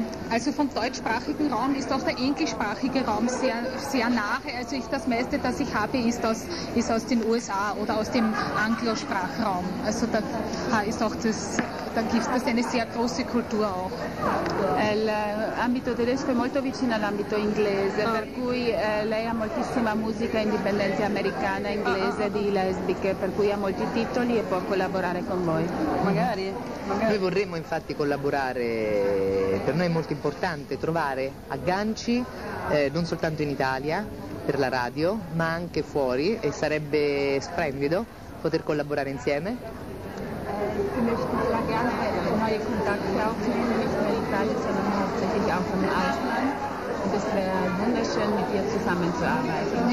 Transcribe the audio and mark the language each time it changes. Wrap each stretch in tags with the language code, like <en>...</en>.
<de>Also vom deutschsprachigen Raum ist auch der englischsprachige Raum sehr, sehr nah. Also das meiste, das ich habe, ist aus den USA oder aus dem Anglosprachraum. Also da gibt es eine sehr große Kultur auch.</de> <it>L'ambito tedesco è molto vicino all'ambito inglese, per cui lei ha moltissima musica indipendente americana, inglese, di lesbiche, per cui ha molti titoli e può collaborare con voi. Magari. Noi vorremmo infatti collaborare, per noi è molto importante trovare agganci, non soltanto in Italia, per la radio, ma anche fuori, e sarebbe splendido poter collaborare insieme.</it> <de>Wir möchten sehr gerne neue Kontakte aufnehmen, nicht nur in Italien, sondern hauptsächlich auch in Deutschland. Und es wäre wunderschön, mit dir zusammenzuarbeiten.</de>